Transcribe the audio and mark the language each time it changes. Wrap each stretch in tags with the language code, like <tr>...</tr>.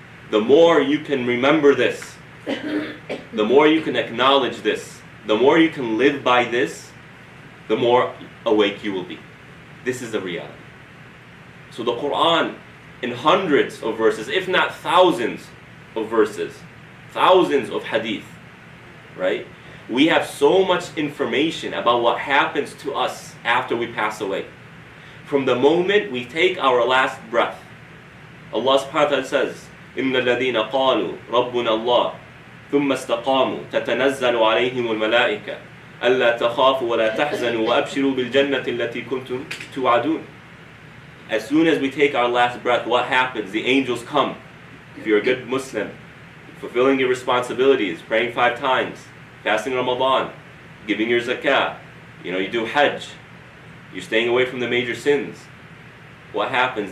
<en>The more you can remember this, the more you can acknowledge this, the more you can live by this, the more awake you will be. This is the reality. So the Quran, in hundreds of verses, if not thousands of verses, thousands of hadith, right? We have so much information about what happens to us after we pass away. From the moment we take our last breath, Allah subhanahu wa ta'ala says,</en> <ar>إِنَّ الَّذِينَ قَالُوا رَبُّنَا اللَّهُ ثُمَّ اسْتَقَامُوا تَتَنَزَّلُ عَلَيْهِمُ الْمَلَائِكَةُ أَلَّا تَخَافُوا وَلَا تَحْزَنُوا وَأَبْشِرُوا بِالْجَنَّةِ الَّتِي كُنْتُمْ تُوعَدُونَ.</ar> <en>As soon as we take our last breath, what happens? The angels come. If you're a good Muslim, fulfilling your responsibilities, praying 5 times, fasting Ramadan, giving your zakah, you do Hajj, you're staying away from the major sins. What happens?</en>